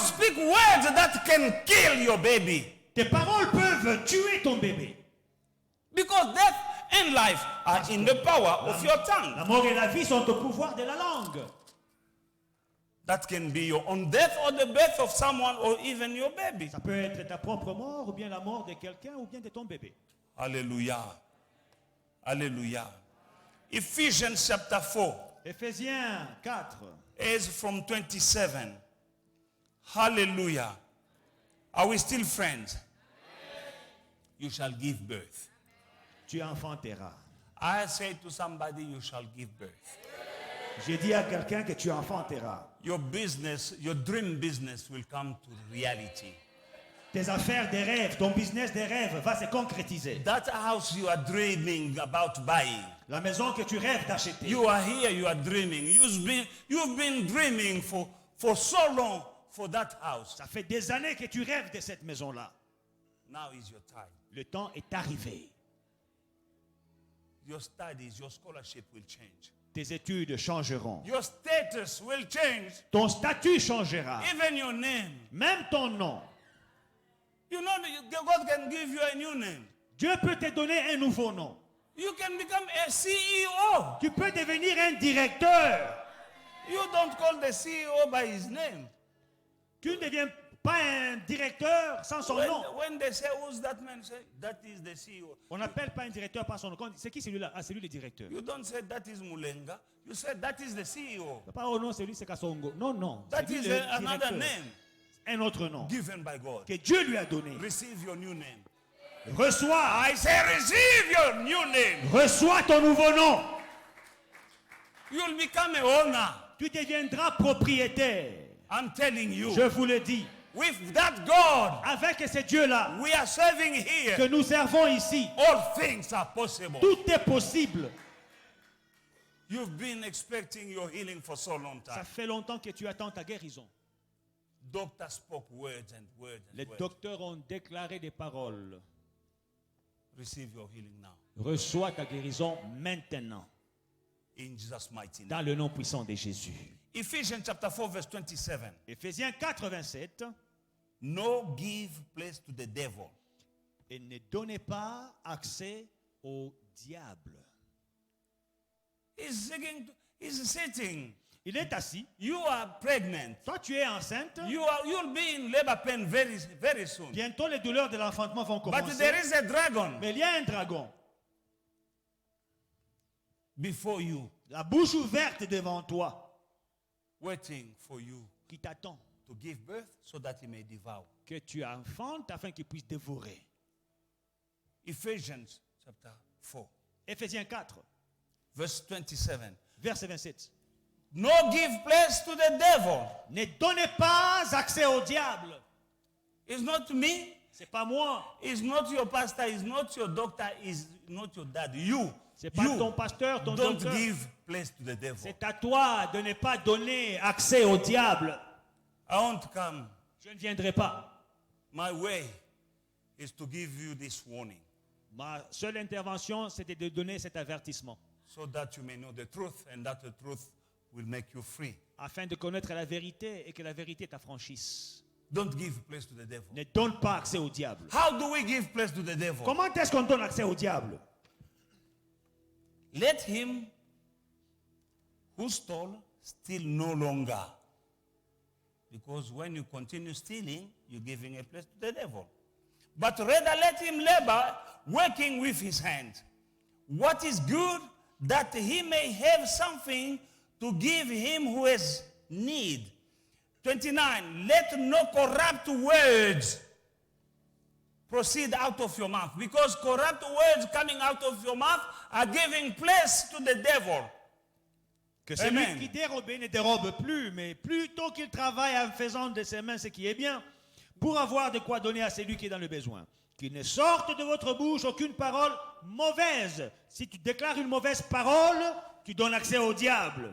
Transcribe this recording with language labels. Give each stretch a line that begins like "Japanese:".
English: speak words that can kill your baby
French: Tes paroles peuvent tuer ton bébé.
English: because death and life are in the power of your
French: La
English: tongue.
French: mort et la vie sont au pouvoir de la langue.
English: That can be your own death or the birth of someone or even your baby.
French: Ça peut être ta propre mort ou bien la mort de quelqu'un ou bien de ton bébé.
English: Hallelujah. Hallelujah. Ephesians chapter 4
French: Éphésiens 4,
English: is from 27. Hallelujah. Are we still friends? You shall give birth.
French: tu enfanteras.
English: I say to somebody, you shall give birth.
French: J'ai dit à quelqu'un que tu enfanteras.
English: Your business, your dream business will come to reality.
French: Tes affaires des rêves, ton business des rêves va se concrétiser.
English: That house you are dreaming about buying.
French: La maison que tu rêves d'acheter.
English: You are here, you are dreaming. You've been dreaming for so long for that house.
French: Ça fait des années que tu rêves de cette maison-là.
English: Now is your time.
French: Le temps est arrivé.
English: Your studies, your scholarship will change.
French: Tes études changeront.
English: Your status will change.
French: Ton statut changera.
English: Even your name.
French: Même ton nom.
English: You know, God can give you a new name.
French: Dieu peut te donner un nouveau nom.
English: You can become a CEO.
French: Tu peux devenir un directeur.
English: You don't call the CEO by his name.
French: Tu ne deviens pas un directeur sans son nom.
English: When they say, who's that man? Say, that is the CEO.
French: On n'appelle pas un directeur par son nom. C'est qui celui-là? Ah, c'est lui le directeur.
English: You don't say that is Mulenga. You say that is the CEO.
French: Pas oh non, c'est lui, c'est Kassongo. Non, non.
English: That
French: C'est lui
English: is
French: le
English: another
French: directeur.
English: name
French: Un autre nom
English: given by God.
French: que Dieu lui a donné.
English: Receive your new name.
French: Reçois.
English: I say, receive your new name.
French: Reçois ton nouveau nom.
English: You'll become a owner.
French: Tu deviendras propriétaire.
English: I'm telling you.
French: Je vous le dis.
English: With that God
French: Avec ce Dieu-là
English: we are serving
French: que
English: here,
French: nous servons ici,
English: all things are possible.
French: tout est possible.
English: You've been expecting your healing for so long
French: Ça
English: time.
French: fait longtemps que tu attends ta guérison.
English: Doctor spoke words and words and
French: Les
English: words.
French: docteurs ont déclaré des paroles.
English: Receive your healing now.
French: Reçois ta guérison maintenant.
English: In Jesus' mighty name.
French: Dans le nom puissant de Jésus.
English: Ephesians chapter 4 verse 27.
French: Éphésiens 4, 27.
English: No give place to the devil.
French: Et ne donnez pas accès au diable.
English: He's sitting.
French: Il est assis.
English: You are pregnant.
French: Toi, tu es enceinte.
English: You'll be in labor pain very, very soon.
French: Bientôt, les douleurs de l'enfantement vont
English: But
French: commencer.
English: there is a dragon
French: Mais il y a un dragon.
English: before you,
French: La bouche ouverte devant toi.
English: waiting for you
French: Qui t'attend.
English: to give birth so that he may devour.
French: Que tu enfantes afin qu'il puisse dévorer.
English: Ephesians chapter 4,
French: Éphésiens 4,
English: verse 27.
French: verset 27.
English: No give place to the devil.
French: Ne donnez pas accès au diable.
English: It's not me.
French: C'est pas moi.
English: It's not your pastor. It's not your doctor. It's not your dad. You.
French: C'est pas
English: You
French: ton pasteur, ton
English: don't
French: docteur.
English: give place to the devil.
French: C'est à toi de ne pas donner accès au diable.
English: I won't come.
French: Je ne viendrai pas.
English: My way is to give you this warning.
French: Ma seule intervention, c'était de donner cet avertissement,
English: so that you may know the truth and that the truth will make you free.
French: afin de connaître la vérité et que la vérité t'affranchisse.
English: Don't give place to the devil.
French: Ne donne pas accès au diable.
English: How do we give place to the devil?
French: Comment est-ce qu'on donne accès au diable?
English: Let him who stole steal no longer. Because when you continue stealing, you're giving a place to the devil. But rather let him labor, working with his hand. What is good, that he may have something to give him who has need. 29, let no corrupt words proceed out of your mouth. Because corrupt words coming out of your mouth are giving place to the devil.
French: Que celui Amen. qui dérobe ne dérobe plus, mais plutôt qu'il travaille en faisant de ses mains ce qui est bien, pour avoir de quoi donner à celui qui est dans le besoin. Qu'il ne sorte de votre bouche aucune parole mauvaise. Si tu déclares une mauvaise parole, tu donnes accès au diable.